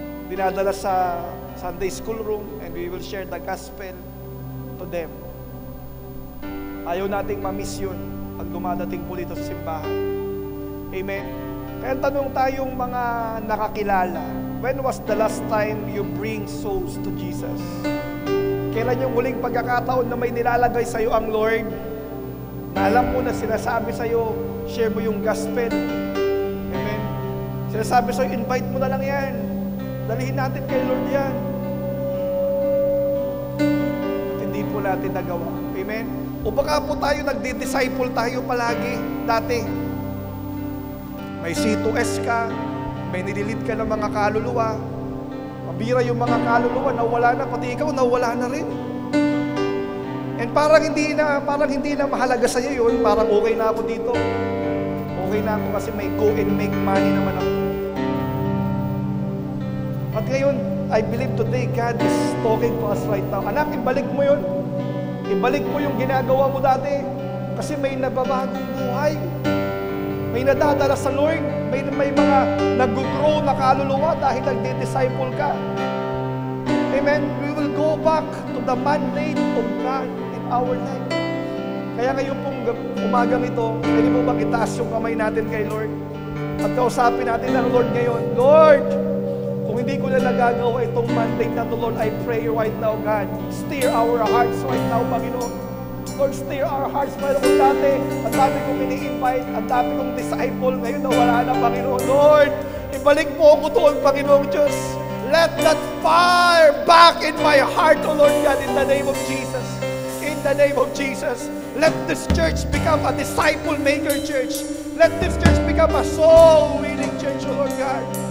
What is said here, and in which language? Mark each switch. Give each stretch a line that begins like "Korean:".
Filipino: Dinadala sa Sunday school room
English: and we will share the gospel to them.
Filipino: Ayaw nating ma-miss yun pag dumadating po dito sa simbahan. Amen. Kaya tanong tayong mga nakakilala,
English: when was the last time you bring souls to Jesus?
Filipino: Kailan yung huling pagkakataon na may nilalagay sa'yo ang Lord? Na alam mo na sinasabi sa'yo, share mo yung gospel. Amen. Sinasabi sa'yo, invite mo na lang yan. Dalihin natin kay Lord yan. At hindi po natin nagawa. Amen. O baka po tayo nagdi-disciple tayo palagi dati. May C2S ka, may nililid ka ng mga kaluluwa. Mabira yung mga kaluluwa, nawala na, pati ikaw nawala na rin. And parang hindi na mahalaga sa iyo yun, parang okay na ako dito. Okay na ako kasi may
English: go and make money
Filipino: naman ako. At ngayon,
English: I believe today God is talking to us right now.
Filipino: Anak, ibalik mo yun. Ibalik mo yung ginagawa mo dati. Kasi may nababagong buhay. May nadadala sa Lord. May mga nag-grow na kaluluwa dahil nagdi-disciple ka.
English: Amen. We will go back to the mandate of God in our life.
Filipino: Kaya ngayon pong umagang ito, pwede mo bang itaas yung kamay natin kay Lord? At kausapin natin ang Lord ngayon.
English: Lord,
Filipino: kung hindi ko na nagagawa itong mandate na to,
English: Lord, I pray right now, God, steer our hearts right now, Panginoon. Lord, steer our hearts.
Filipino: Mayroon kong dati, ang dami kong ini-invite, ang dami kong disciple, ngayon nawala na, Panginoon. Lord, ibalik mo ako doon, Panginoon Diyos.
English: Let that fire back in my heart, O Lord God, in the name of Jesus. In the name of Jesus. Let this church become a disciple-maker church. Let this church become a soul-winning church, O Lord God.